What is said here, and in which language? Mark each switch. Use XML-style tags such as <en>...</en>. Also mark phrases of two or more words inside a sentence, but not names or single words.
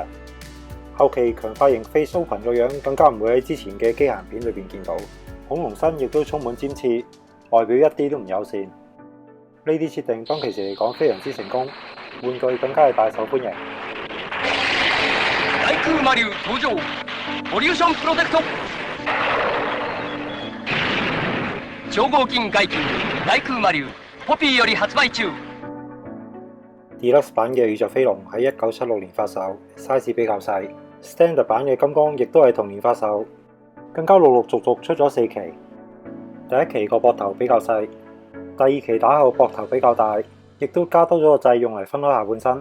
<yue>後期強化型</yue> <en>Face Open</en> <yue>個樣更加唔會喺之前嘅機械人片裏邊見到。恐龍身亦都充滿尖刺，外表一啲都唔友善。呢啲設定當其時嚟講非常之成功，玩具更加係大受歡迎。</yue> <ja>大空魔竜登場，ボリューションプロテクト。超合金外球大空魔竜ポピーより発売中。</ja> <yue>Deluxe 版嘅宇宙飛龍喺1976年發售 ，size 比較細。Standard 版嘅金剛亦都係同年發售，更加陸陸續續出咗4期。第一期個膊頭比較細，第二期打後膊頭比較大，亦都加多咗個掣用嚟分開下半身。</yue>